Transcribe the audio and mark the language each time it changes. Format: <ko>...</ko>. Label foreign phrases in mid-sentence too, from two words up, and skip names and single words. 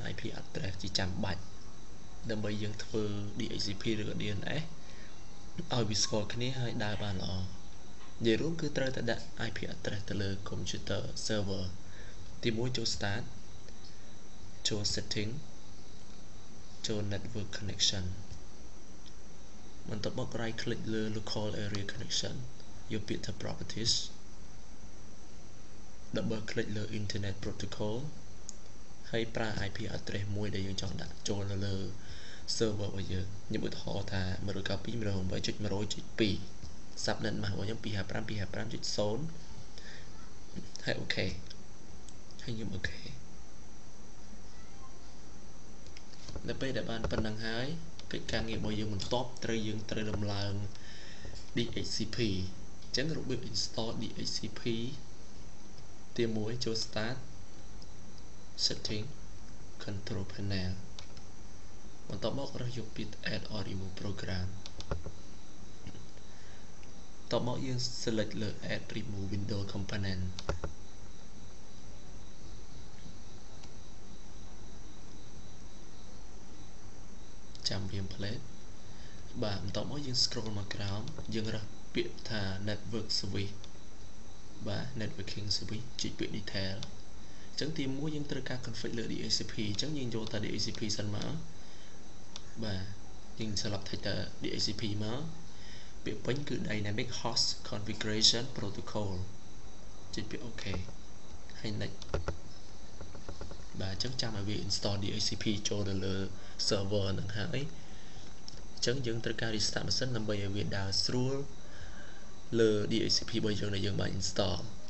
<en>IP address</en> <km>ជាចាំបាច់ដើម្បីយើងធ្វើ DHCP ឬក៏ DNS ឲ្យវាស្គាល់គ្នាហើយដើរបានល្អនិយាយរួមគឺត្រូវតែដាក់</km> <en>IP address</en> <km>ទៅលើ</km> <en>computer server</en> <km>ទី1ចូល start ចូល setting ចូល</km> <en>network connection</en> <km>បន្ទាប់មក</km> <en>right click</en> <km>លើ</km> <en>local area connection</en> <km>យកពាក្យថា properties</km> <en>double click</en> <km>លើ</km> <en>internet protocol</en> <km>ហើយប្រើ</km> <en>IP address</en> <km>មួយដែលយើងចង់ដាក់ចូលនៅលើ server របស់យើងខ្ញុំឧទាហរណ៍ថា 192.168.100.2</km> <en>subnet mask</en> <km>របស់ខ្ញុំ 255.255.0 ហើយ OK ហើយខ្ញុំ OK នៅពេលដែលបានប៉ុណ្ណឹងហើយកិច្ចការងាររបស់យើងបន្ទាប់យើងត្រូវដំឡើង DHCP អញ្ចឹងរបៀប</km> <en>install DHCP</en> <km>ទី1ចូល</km> <en>start setting control panel</en> <km>បន្ទាប់មករកយកពាក្យ</km> <en>add or remove program</en> <km>បន្ទាប់មកយើង select លើ</km> <en>add remove window component</en> <km>ចាំរៀម plate បាទបន្ទាប់មកយើង scroll មកក្រោមយើងរើសពាក្យថា</km> <en>network service</en> <km>បាទ</km> <en>networking service</en> <km>ចុចពា ក្យ detail អញ្ចឹងទី1យើងត្រូវការ config លើ DHCP អញ្ចឹងយើងយកតែ DHCP សិនមកបាទយើង select ថា DHCP មកពាក្យពេញគឺ</km> <en>dynamic host configuration protocol</en> <km>ចុចពាក្យ OK ហើយ next បាទអញ្ចឹងចាំឲ្យវា</km> <en>install DHCP</en> <km>ចូលទៅលើ server ហ្នឹងហើយអញ្ចឹងយើងត្រូវការ</km> <en>restart machine</en> <km>ដើម្បីឲ្យវាដើរស្រួលលើ DHCP របស់យើងដែលយើងបាន install</km>